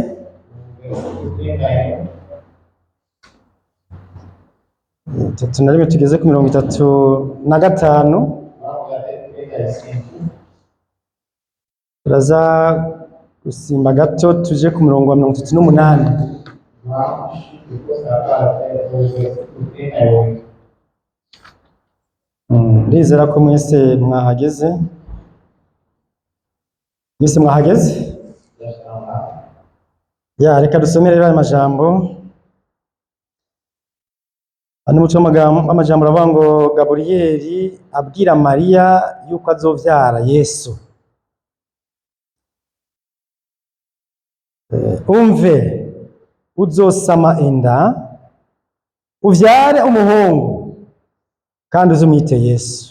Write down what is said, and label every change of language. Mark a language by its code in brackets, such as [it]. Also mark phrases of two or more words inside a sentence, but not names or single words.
[pt] versículo 31. [rn] 31 tugeze ku 35. [pt] Vamos até 35. [rn] Turaza gusimba gato tuje ku murongo wa 38. [pt] Vamos depois tratar até o versículo 38. [rn] Ndizera ko mwese mwahageze. Mwese mwahageze? [pt] Já estão lá. [rn] Reka dusomere rero aya majambo. Hano muco amajambo aravuga ngo Gaburiyeli abwira Mariya yuko azovyara Yesu. Umve, uzosama inda, uvyare umuhungu, kandi uzumwite Yesu.